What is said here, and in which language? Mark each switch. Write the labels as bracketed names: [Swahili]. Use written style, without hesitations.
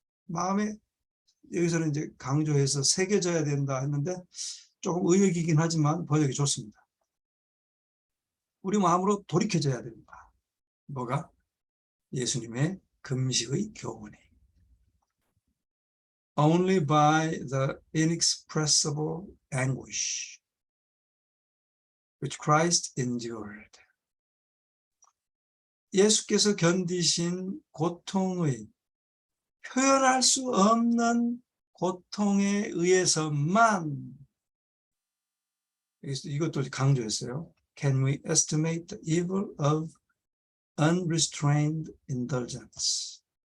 [Korean] 마음에 여기서는 이제 강조해서 새겨져야 된다 했는데 조금 의역이긴 하지만 번역이 좋습니다. 우리 마음으로 돌이켜져야 된다. 뭐가? 예수님의 금식의 교훈이. [English] Only by the inexpressible anguish which Christ endured. [Korean] 예수께서 견디신 고통의 표현할 수 없는 고통에 의해서만, 이것도 강조했어요. [English] Can we estimate the evil of unrestrained indulgence?